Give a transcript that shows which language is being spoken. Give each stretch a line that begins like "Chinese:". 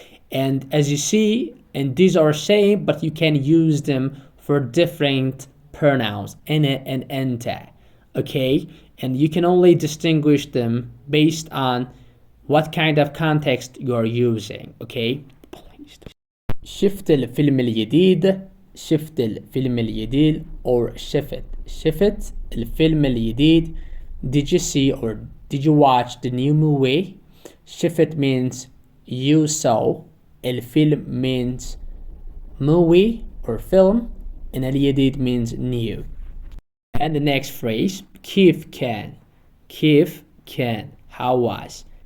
English: And as you see, and these are same, but you can use them for different pronouns, أنا and أنت. Okay? And you can only distinguish them based on what kind of context you are using. Okay?
Arabic: شفت الفيلم الجديد. شفت الفيلم الجديد, or شفت الفيلم الجديد.
English: Did you see, or did you watch the new movie? شفت means you saw. الفيلم means movie or film, and الجديد means new. And the next phrase,
Arabic: كيف كان. كيف كان.
English: How was.